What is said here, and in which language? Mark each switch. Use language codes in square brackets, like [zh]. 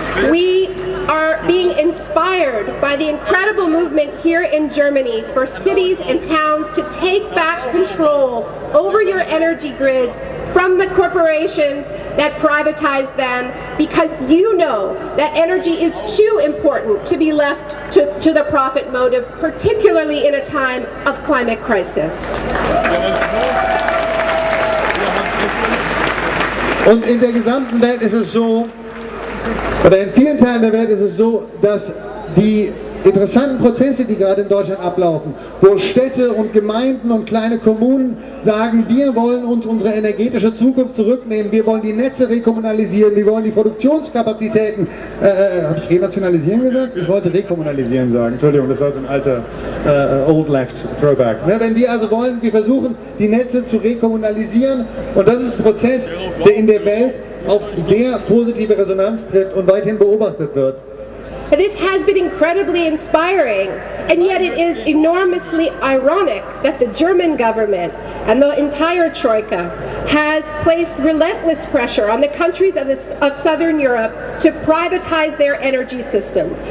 [en] We are being inspired by the incredible movement here in Germany for cities and towns to take back control over your energy grids from the corporations that privatize them, because you know that energy is too important to be left to the profit motive, particularly in a time of climate crisis. [de] Und in der gesamten Welt ist es so, oder in vielen Teilen der Welt ist es so, dass die interessanten Prozesse, die gerade in Deutschland ablaufen, wo Städte und Gemeinden und kleine Kommunen sagen, wir wollen uns unsere energetische Zukunft zurücknehmen, wir wollen die Netze rekommunalisieren, wir wollen die Produktionskapazitäten, habe ich renationalisieren gesagt? Ich wollte rekommunalisieren sagen, Entschuldigung, das war so ein alter [en] Old Left Throwback. [de] Ne? Wenn wir also wollen, wir versuchen die Netze zu rekommunalisieren, und das ist ein Prozess, der in der Welt auf sehr positive Resonanz trifft und weiterhin beobachtet wird. [en] This has been incredibly inspiring, and yet it is enormously ironic that the German government and the entire Troika has placed relentless pressure on the countries of Southern Europe to privatize their energy systems.